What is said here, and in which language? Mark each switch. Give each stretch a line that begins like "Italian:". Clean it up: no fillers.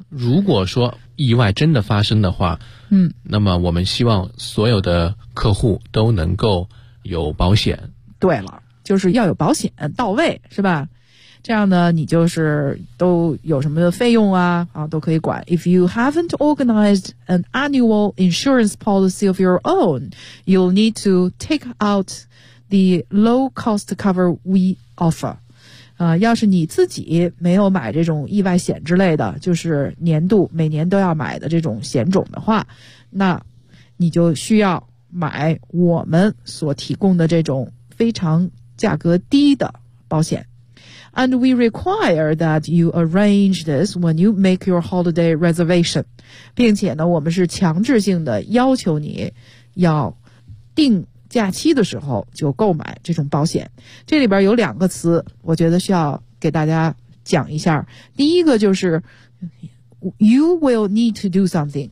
Chinese: 如果说意外真的发生的话，那么我们希望所有的客户都能够有保险。对了，就是要有保险到位，是吧？这样呢，你就是都有什么的费用啊，都可以管。
English: If you haven't organized an annual insurance policy of your own, you'll need to take out the low cost cover we offer.
Chinese: 要是你自己没有买这种意外险之类的，就是年度每年都要买的这种险种的话，那你就需要买我们所提供的这种非常价格低的保险。
English: And we require that you arrange this when you make your holiday reservation.
Chinese: 并且呢，我们是强制性的要求你要订假期的时候就购买这种保险。这里边有两个词，我觉得需要给大家讲一下。第一个就是
English: you will need to do something.